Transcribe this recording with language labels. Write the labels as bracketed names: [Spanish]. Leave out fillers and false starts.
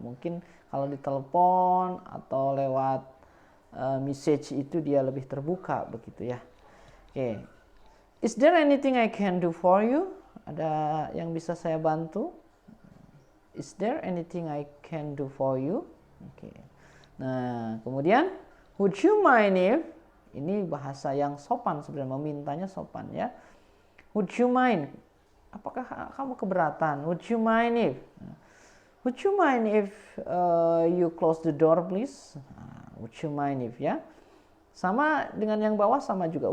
[Indonesian] Mungkin kalau ditelepon atau lewat message itu dia lebih terbuka, begitu ya. Oke. [English] Is there anything I can do for you? [Indonesian] Ada yang bisa saya bantu? [English] Is there anything I can do for you? [Indonesian] Oke. Nah, kemudian [English] would you mind if, [Indonesian] ini bahasa yang sopan sebenarnya, memintanya sopan ya. [English] Would you mind? [Indonesian] Apakah kamu keberatan? [English] Would you mind if? Would you mind if you close the door please? Would you mind if ya? [Indonesian] Sama dengan yang bawah sama juga.